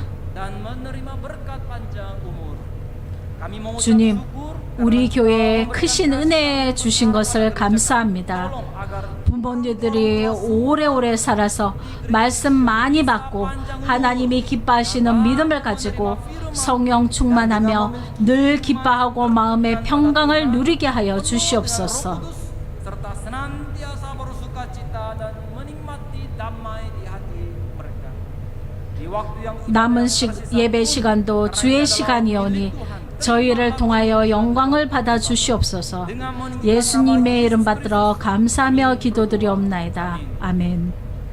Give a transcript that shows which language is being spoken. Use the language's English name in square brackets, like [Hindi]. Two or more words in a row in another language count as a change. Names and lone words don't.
[Indonesian] dan menerima berkat panjang umur. Kami mengucap [Korean] 주님, [Indonesian] syukur [Korean] 우리 교회에 크신 은혜 주신 것을 감사합니다. [Indonesian] tolong agar [Korean] 부모님들이 오래오래 살아서 말씀 많이 받고 하나님이 기뻐하시는 믿음을 가지고 성령 충만하며 늘 기뻐하고 마음의 평강을 누리게 하여 주시옵소서. [Indonesian] serta senantiasa bersukacita dan menikmati damai di hati mereka. Di waktu yang [Korean] 남은 예배 시간도 주의 시간이오니 저희를 통하여 영광을 받아 주시옵소서. 예수님의 이름 받들어 감사하며 기도드리옵나이다. 아멘.